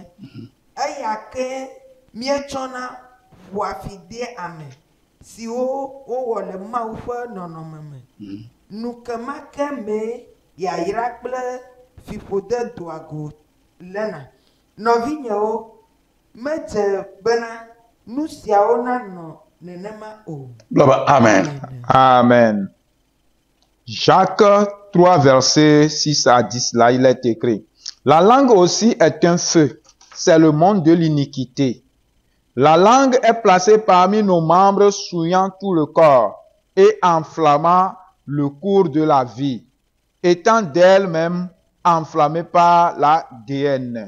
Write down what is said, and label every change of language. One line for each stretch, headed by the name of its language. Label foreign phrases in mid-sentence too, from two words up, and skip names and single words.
Ewe: Eya ke míetsɔna ƒoa fi de ame siwo wowɔ le Mawu ƒe nɔnɔme me. Nu ke ma ke me yayra kple fiƒode doago lena. Nɔvinyewo, medze bena nu siawo nanɔ nenema o. Blaba, amen. Amen.
French: Jacques 3, versets 6 à 10, là il est écrit. La langue aussi est un feu, c'est le monde de l'iniquité. La langue est placée parmi nos membres, souillant tout le corps et enflammant le cours de la vie, étant d'elle-même enflammée par la déhaine.